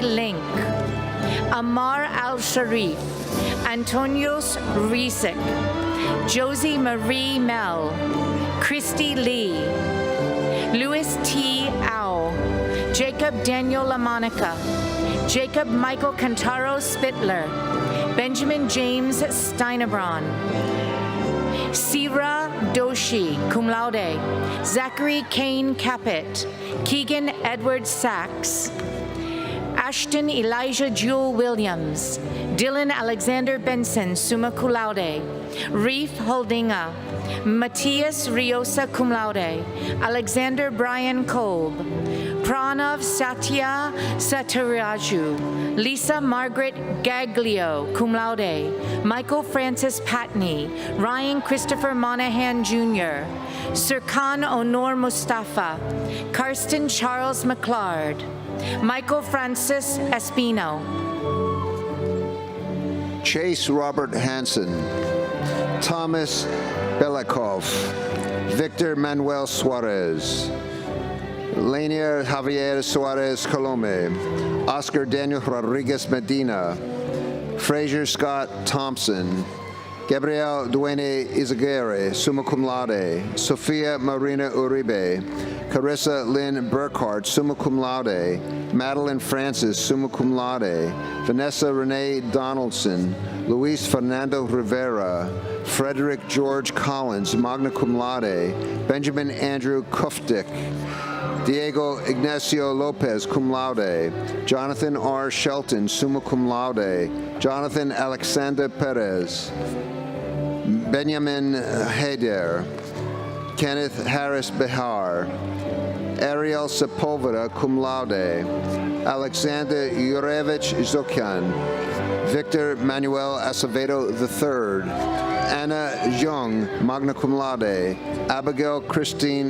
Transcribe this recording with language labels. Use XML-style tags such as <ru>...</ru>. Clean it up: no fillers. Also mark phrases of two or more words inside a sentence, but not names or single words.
<en>Link, Amar Al-Sharif, Antonios Rizek, Josie Marie Mel, Christy Lee, Louis T. Au, Jacob Daniel LaMonica, Jacob Michael Cantaro Spittler, Benjamin James Steinebron, Sira Doshi,</en> <la>cum laude,</la> <en>Zachary Kane Caput, Keegan Edward Sachs, Ashton Elijah Jewel Williams, Dylan Alexander Benson,</en> <la>summa cum laude,</la> <en>Reef Holdinga, Matthias Riosa,</en> <la>cum laude,</la> <en>Alexander Brian Kolb, Pranav Satya Sataraju, Lisa Margaret Gaglio,</en> <la>cum laude,</la> <en>Michael Francis Patney, Ryan Christopher Monahan Jr., Sirkan Onor Mustafa, Karsten Charles McLeod, Michael Francis Espino, Chase Robert Hansen, Thomas Belikov, Victor Manuel Suarez, Lanier Javier Suarez Colome, Oscar Daniel Rodriguez Medina, Fraser Scott Thompson, Gabriel Duane Izaguirre,</en> <la>summa cum laude,</la> <en>Sophia Marina Uribe, Carissa Lynn Burkhart,</en> <la>summa cum laude,</la> <en>Madeline Francis,</en> <la>summa cum laude,</la> <en>Vanessa Renee Donaldson, Luis Fernando Rivera, Frederick George Collins,</en> <la>magna cum laude,</la> <en>Benjamin Andrew Kufdick, Diego Ignacio Lopez,</en> <la>cum laude, Jonathan R. Shelton, summa cum laude,</la> <en>Jonathan Alexander Perez, Benjamin Heider, Kenneth Harris Behar, Ariel Sepulveda,</en> <la>cum laude,</la> <en>Alexander Yurevich Zokyan, Victor Manuel Acevedo III, Anna Young,</en> <la>magna cum laude,</la> <en>Abigail Christine</en>